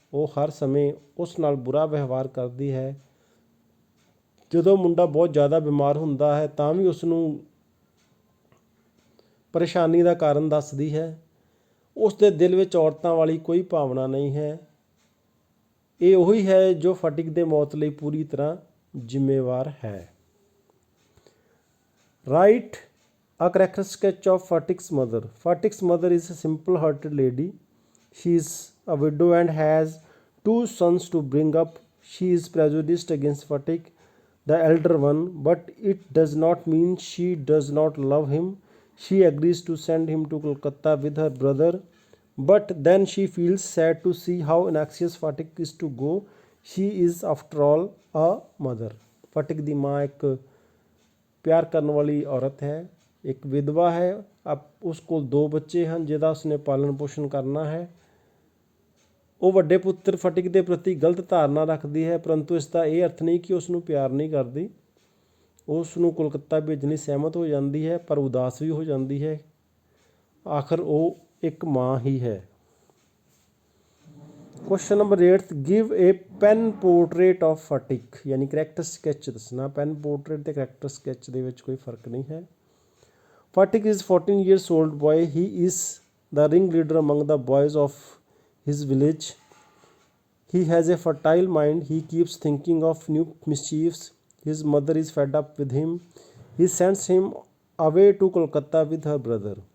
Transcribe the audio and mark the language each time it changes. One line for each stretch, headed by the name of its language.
Punjabi: ਉਹ ਹਰ ਸਮੇਂ ਉਸ ਨਾਲ ਬੁਰਾ ਵਿਵਹਾਰ ਕਰਦੀ ਹੈ। ਜਦੋਂ ਮੁੰਡਾ ਬਹੁਤ ਜ਼ਿਆਦਾ ਬਿਮਾਰ ਹੁੰਦਾ ਹੈ ਤਾਂ ਵੀ ਉਸ ਨੂੰ ਪਰੇਸ਼ਾਨੀ ਦਾ ਕਾਰਨ ਦੱਸਦੀ ਹੈ। ਉਸ ਦੇ ਦਿਲ ਵਿੱਚ ਔਰਤਾਂ ਵਾਲੀ ਕੋਈ ਭਾਵਨਾ ਨਹੀਂ ਹੈ। ਇਹ ਉਹੀ ਹੈ ਜੋ ਫਟਿਕ ਦੇ ਮੌਤ ਲਈ ਪੂਰੀ ਤਰ੍ਹਾਂ ਜ਼ਿੰਮੇਵਾਰ ਹੈ।
English: Write a character sketch of Fatik's mother. Fatik's mother is a simple-hearted lady. She is a widow and has 2 sons to bring up. She is prejudiced against Fatik, the elder one, but it does not mean she does not love him. She agrees to send him to Kolkata with her brother, but then she feels sad to see how anxious Fatik is to go. She is after all a mother.
Punjabi: Fatik ਦੀ ਮਾਂ ਇੱਕ ਪਿਆਰ ਕਰਨ ਵਾਲੀ ਔਰਤ ਹੈ, ਇੱਕ ਵਿਧਵਾ ਹੈ। ਉਸ ਕੋਲ 2 ਬੱਚੇ ਹਨ ਜਿਹਦਾ ਉਸਨੇ ਪਾਲਣ ਪੋਸ਼ਣ ਕਰਨਾ ਹੈ। ਉਹ ਵੱਡੇ ਪੁੱਤਰ ਫਟਿਕ ਦੇ ਪ੍ਰਤੀ ਗਲਤ ਧਾਰਨਾ ਰੱਖਦੀ ਹੈ, ਪਰੰਤੂ ਇਸ ਦਾ ਇਹ ਅਰਥ ਨਹੀਂ ਕਿ ਉਸ ਨੂੰ ਪਿਆਰ ਨਹੀਂ ਕਰਦੀ। ਉਸ ਨੂੰ ਕੋਲਕਾਤਾ ਭੇਜਣ ਲਈ ਸਹਿਮਤ ਹੋ ਜਾਂਦੀ ਹੈ, ਪਰ ਉਦਾਸ ਵੀ ਹੋ ਜਾਂਦੀ ਹੈ। ਆਖਰ ਉਹ ਇੱਕ ਮਾਂ ਹੀ ਹੈ।
English: question number 8, give a pen portrait of Fatik,
Punjabi: ਯਾਨੀ ਕਰੈਕਟਰ ਸਕੈਚ ਦੱਸਣਾ। ਪੈਨ ਪੋਰਟਰੇਟ ਅਤੇ ਕਰੈਕਟਰ ਸਕੈਚ ਦੇ ਵਿੱਚ ਕੋਈ ਫਰਕ ਨਹੀਂ ਹੈ।
English: Fatik is 14 years old boy. He is the ringleader among the boys of his village. He has a fertile mind. He keeps thinking of new mischiefs. His mother is fed up with him. He sends him away to Kolkata with her brother.